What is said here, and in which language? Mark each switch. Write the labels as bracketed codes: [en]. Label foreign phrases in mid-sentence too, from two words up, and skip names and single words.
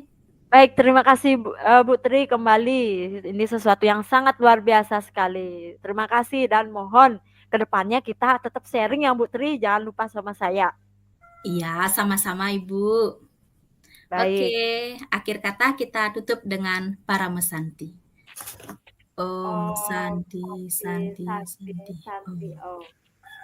[id] Baik, terima kasih Bu Tri kembali. Ini sesuatu yang sangat luar biasa sekali. Terima kasih dan mohon kedepannya kita tetap sharing ya Bu Tri. Jangan lupa sama saya. Iya, sama-sama Ibu. Oke, Baik. akhir kata kita tutup dengan para mesanti. Oh, [sa] Oh, Santi Santi Santi Santi Santi. Santi, Oh. oh.